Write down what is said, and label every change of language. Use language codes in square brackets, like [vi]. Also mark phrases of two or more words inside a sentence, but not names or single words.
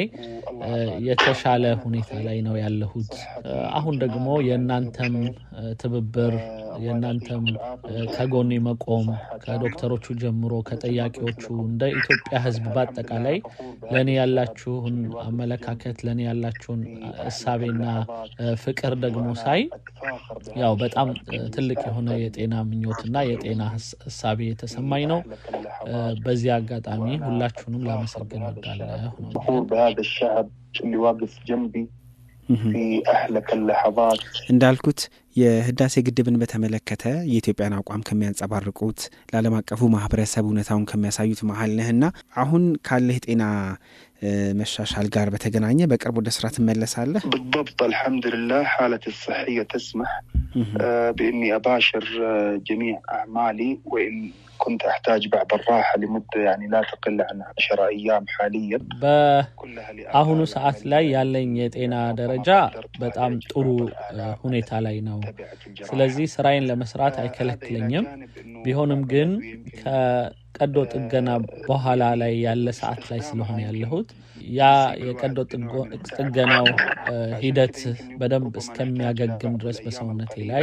[am] የተሻለ ሁኔታ ላይ ነው ያለሁት አሁን ደግሞ የእናንተም ትብብር የእናንተም ከጎኔ መቆም ከዶክተሮቹ ጀምሮ ከጠያቂዎቹ እንደ ኢትዮጵያ ህዝብ በአጠቃላይ ለኔ ያላችሁን አመለካከት ለኔ ያላችሁን እሳቤና ፍቅር ደግሞ ሳይ ያው በጣም ትልቅ የሆነ የጤና ምኞትና የጤና እሳቤ ተሰማኝ ነው በዚህ አጋጣሚ ሁላችሁንም ላመሰግን እወዳለሁ [ar] بهذا الشعب اللي واقف جنبي في أحلك اللحظات [am] እንዳልኩት የህዳሴ ግድብን በተመለከተ የኢትዮጵያን አቋም ከሚያንጸባርቁት ለዓለም አቀፉ ማህበረሰብ እውነታውን ከሚያሳዩት መሃል ነህና አሁን ካለህ ጤና መሻሻል ጋር በተገናኘ በቅርቡ ወደ ስራ ትመለሳለህ [ar] بالضبط الحمد لله حالتي الصحية تسمح بإني أباشر جميع أعمالي وإن كنت أحتاج بعض الراحة لمدة يعني لا تقل عن 10 أيام حاليا [am] አሁኑ ሰዓት ላይ ያለኝ የጤና ደረጃ በጣም ጥሩ ሁኔታ ላይ ነው ስለዚህ ስራዬን ለመስራት አይከለክለኝም ቢሆንም ግን ከቀዶ ጥገና በኋላ ላይ ያለ ሰዓት ላይ ስለሆነ ያለሁት ያ የቀዶ ጥገናው ሂደት በደንብ እስከሚያገግም ድረስ በሰውነቴ ላይ